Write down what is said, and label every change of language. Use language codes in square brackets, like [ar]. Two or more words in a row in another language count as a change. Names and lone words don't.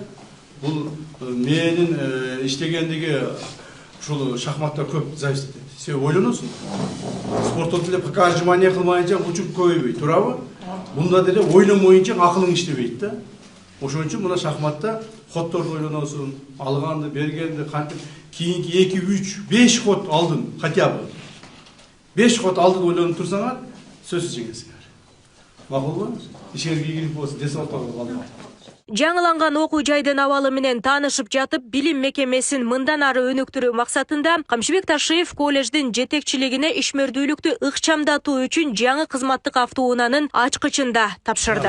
[ky] Бул мээнин иштегендиги ушул шахматта көп зависит этет. Себеби ойлоносуң. Спорттон деле [ru] пока отжимание [ky] кылмайынча бучуң көбөйбөйт, туурабы? Мында деле ойлонмоюнча акылың иштебейт да. Ошон үчүн мына шахматта ходдорду ойлоносуң, алганды, бергенди, кантип кийинки 2, 3, 5 ход алдын, [ru] хотя бы. [ky] 5 ход алдын ойлонуп турсаңар, сөзсүз жеңесиңер. Макулбу? Ишерге кирип болсун, ден соолуктуу калды. Жаңыланган окуу жайдын абалы менен таанышып жатып, билим мекемесин мындан ары өнүктүрүү максатында Камчыбек Ташиев коллеждин жетекчилигине ишмердүүлүктү ыкчамдатуу үчүн жаңы кызматтык автоунаанын ачкычын да тапшырды.